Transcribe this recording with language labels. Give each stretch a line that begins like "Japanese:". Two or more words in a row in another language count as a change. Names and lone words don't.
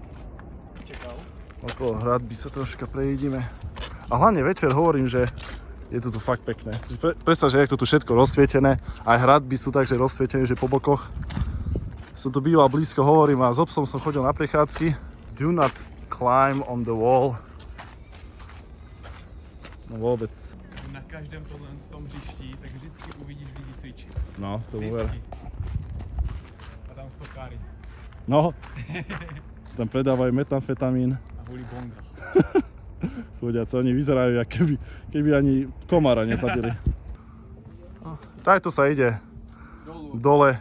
Czech: Čekal?
Slovak: Okolo hradby sa troška prejdime. A hlavne večer hovorím, že je to tu fakt pekné. Predstav, že je to tu všetko rozsvietené. Aj hradby sú takže rozsvietené, že po bokoch. Som tu býval blízko, hovorím, a s obsom som chodil na prechádzky.
English: Do not climb on the wall.
Slovak: No vôbec.
Czech: Na každém tom hřišti, tak vždycky uvidíš lidi cvičit.
Slovak: No, to uver. A tam stokári. No, tam predávajú metamfetamín. A hulí bonga. Chodiaci, oni vyzerajú, jak keby ani komára nezabili. Takto sa ide dole.